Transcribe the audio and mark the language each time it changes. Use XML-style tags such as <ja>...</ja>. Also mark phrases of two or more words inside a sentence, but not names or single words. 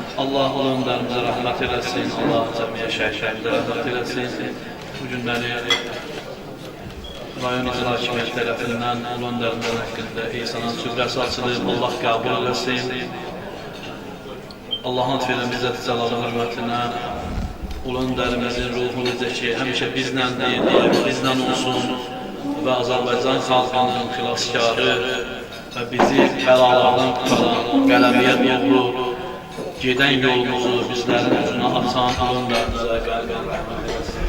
<tr>Allah önderimize rahmet eylesin. Allah cemiye şehitlerimize rahmet eylesin.</tr> <az>Bu günleri rayon icra hakimiyyəti tərəfindən ulu önderimizin haqqında İsa'nın süfrəsi açılıb, Allah qəbul eləsin. Allah'ın lütfuyla İzzət Cəlalı hürmətinə ulu önderimizin ruhu necə ki, həmişə bizləndir, bizlə olsun və Azərbaycan xalqının xilaskarı və bizi bəlalardan qutaran, qələmiyyət doğru gedən yolumuzu bizlərin üzünə açan ulu önderimizə qəlbən rəhmət eləsin.</az>